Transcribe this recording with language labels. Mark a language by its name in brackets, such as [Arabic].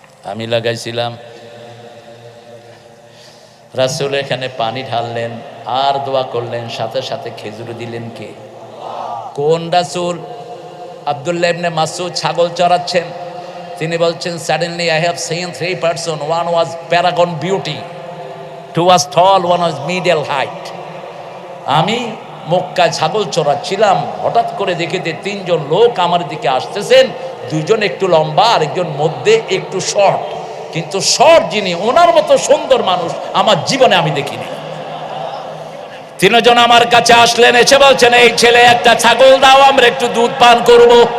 [Bangla] আমি লাগাইছিলাম। রাসূল এখানে পানি ঢাললেন আর দোয়া করলেন, সাথে সাথে খেজুর দিলেন কে? কোন রাসূল? আব্দুল্লাহ ইবনে মাসউদ ছাগল চড়াচ্ছেন। তিনি বলছেন, [English] suddenly I have seen 3 persons, one was paragon beauty, 2 was tall, one was middle height. [Bangla] আমি মক্কায় ছাগল চড়াচ্ছিলাম, হঠাৎ করে দেখে যে 3 জন লোক আমার দিকে আসতেছেন। 2 জন একটু লম্বা আর একজন মধ্যে একটু শর্ট। কিন্তু শর্ট যিনি, ওনার মতো সুন্দর মানুষ আমার জীবনে আমি দেখিনি। 3 জন আমার কাছে আসলেন, এসে বলছেন, এই ছেলে একটা ছাগল দাও, আমরা একটু দুধ পান করব।